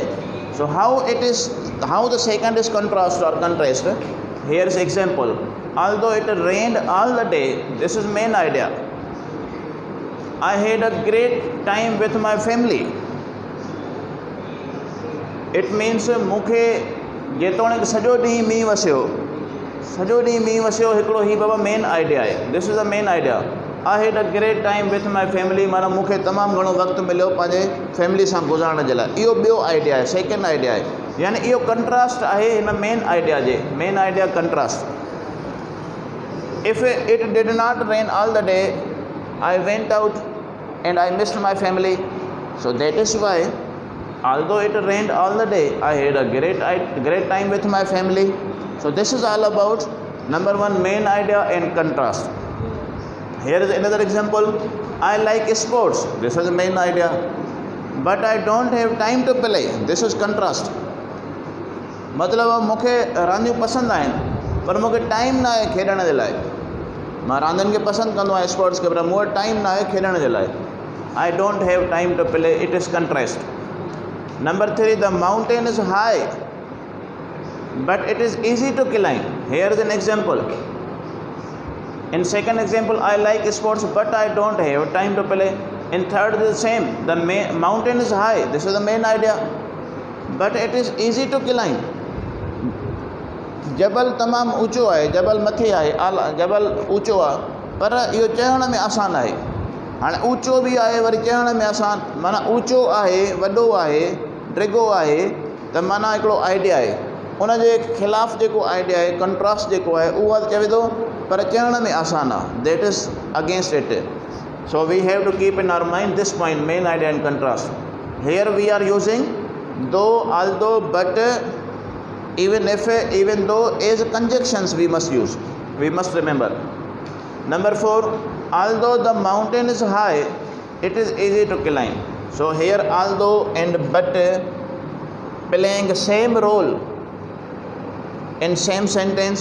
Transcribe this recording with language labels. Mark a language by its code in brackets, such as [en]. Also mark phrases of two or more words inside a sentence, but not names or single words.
[en] So how the second is contrast or contrast. Here is example. Although it rained all the day, this is main idea. I had a great time with my family. It means [sd] मूंखे जेतोणीकि सॼो ॾींहुं मींहुं वसियो हिकिड़ो ही बाबा [en] main idea [sd] आहे. [en] This is the main idea. I had a great time with my family. [sd] माना मूंखे तमामु घणो वक़्तु मिलियो पंहिंजे फैमिली सां गुज़ारण जे लाइ. इहो ॿियो आइडिया आहे, [en] second idea [sd] आहे. यानी इहो कंट्रास्ट आहे हिन [en] main idea [sd] जे. [en] main idea contrast. If it did not rain all the day, I went out and I missed my family. so that is why although it rained all the day, I had a great time with my family. So this is all about number one, main idea and contrast. Here is another example. I like sports. This is the main idea. But I don't have time to play. This is contrast. [sd] मतलब मूंखे रांदियूं पसंदि आहिनि पर मूंखे टाइम न आहे खेॾण जे लाइ. मां रांदियुनि खे पसंदि कंदो आहियां, स्पोर्ट्स खे, पर मूं वटि टाइम न आहे खेॾण जे लाइ. [en] I don't have time to play. It is contrast. Number 3, the mountain is high, but it is easy to climb. Here is an example. In second example, I like sports, but I don't have time to play. In third, is the same. The mountain is high. This is the main idea, but it is easy to climb. [sd] जबल तमामु ऊंचो आहे, जबल मथे आहे, जबल ऊंचो आहे, पर इहो चढ़ण में आसान आहे. हाणे ऊंचो बि आहे वरी चढ़ण में आसान. माना ऊंचो आहे, वॾो आहे, डिघो आहे, त माना हिकिड़ो आइडिया आहे. उन जे ख़िलाफ़ु जेको आइडिया आहे, कंट्रास्ट जेको आहे, उहा चवे थो पर चढ़ण में आसान आहे. [en] That is against it. So we have to keep in our mind this point, main idea and contrast. here we are using though, although, but, even if, even though as conjunctions we must use. We must remember. Number 4, although the mountain is high, it is easy to climb. So here although and but playing same role in same sentence.